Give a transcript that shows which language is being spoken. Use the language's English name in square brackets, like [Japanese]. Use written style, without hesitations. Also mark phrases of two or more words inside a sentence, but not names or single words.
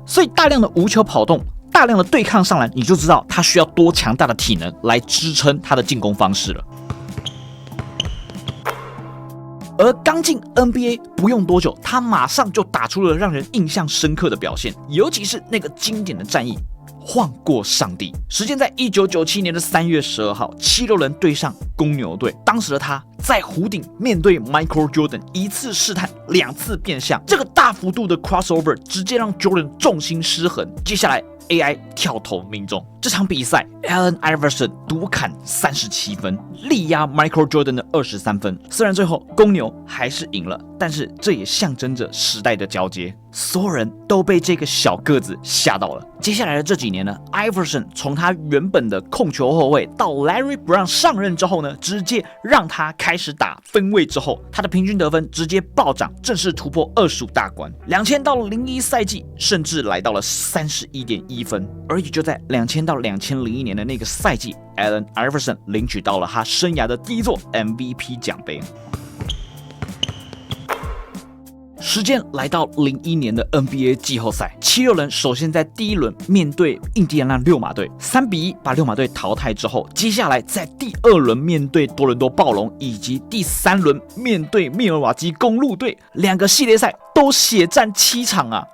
[Chinese] 所以大量的无球跑动，大量的对抗上篮，你就知道他需要多强大的体能来支撑他的进攻方式了。而剛進 NBA 不用多久，他馬上就打出了讓人印象深刻的表現，尤其是那個經典的戰役晃過上帝。時間在1997年的3月12號，76人對上公牛隊。當時的他在弧頂面對 Michael Jordan， 一次試探，2次變向，這個大幅度的 crossover 直接讓 Jordan 重心失衡。接下來 AI 跳投命中。這場比賽 Allen Iverson 獨砍37分，力壓 Michael Jordan 的23分。雖然最後公牛還是贏了，但是這也象徵着時代的交接，所有人都被這個小個子嚇到了。接下來的這幾年呢 ，Iverson 從他原本的控球後衛到 Larry Brown 上任之後呢，直接讓他開始打分位之後，他的平均得分直接暴漲，正式突破25大關。2000到01賽季甚至來到了31.1分，而也就在2000到2001年的那個賽季 ，Allen Iverson 領取到了他生涯的第一座 MVP 獎盃。時間來到01年的 NBA 季後賽，76人首先在第一輪面對印第安納溜馬隊，3-1把溜馬隊淘汰之後，接下來在第2輪面對多倫多暴龍，以及第3輪面對密爾瓦基公鹿隊，2個系列賽都血戰7場啊！